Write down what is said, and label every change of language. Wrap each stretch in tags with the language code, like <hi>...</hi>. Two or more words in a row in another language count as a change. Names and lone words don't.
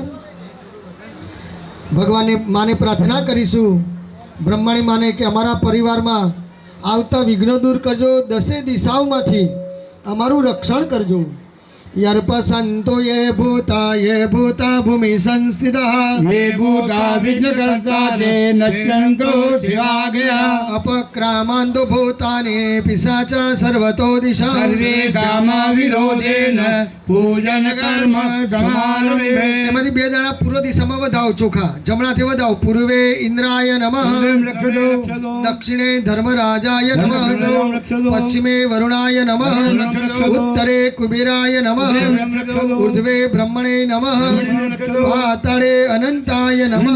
<gu>ભગવાનને માને પ્રાર્થના કરીશું, બ્રહ્માણી માને, કે અમારા પરિવારમાં આવતા વિઘ્નો દૂર કરજો, દસે દિશાઓમાંથી અમારું રક્ષણ કરજો.</gu> <sa>યર્પસંતો યે ભૂતા ભૂમિ સંસ્થિતા ये भूता विघ्नकर्ता ते नश्यन्तो शिवाज्ञया અપક્રામાંતો ભૂતાને પિશાચા સર્વતો દિશા सर्वे कामविरोधेन पूजन कर्म समारम्भे</sa> <gu>એમાંથી બે દાણા પૂર્વ દિશામાં વધાવો, ચોખા જમણાથી વધાવો.</gu> <sa>પૂર્વે ઇન્દ્રાય નમઃ, દક્ષિણે ધર્મરાજાય નમઃ, પશ્ચિમે વરુણાય નમઃ, ઉત્તરે કુબેરાય નમઃ, ઉર્ધ્વે બ્રહ્મણે નમઃ, પાતાળે અનંતાય નમઃ.</sa>